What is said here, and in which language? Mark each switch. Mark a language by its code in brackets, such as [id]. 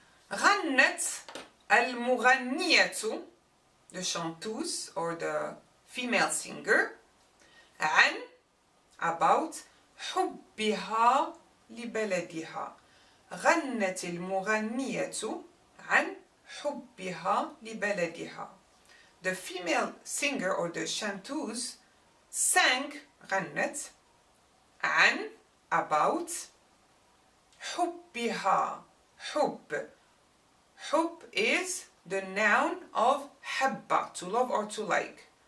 [ar] غنت المغنية, [en] the chanteuse or the female singer, [ar] عن, [en] about, [ar] حبها لبلدها. غنت المغنية عن حبها لبلدها. [en] The female singer or the chanteuse sang [ar] غنت عن, [en] about, [ar] حبها. حب. [en] حب is the noun of habba, to love or to like.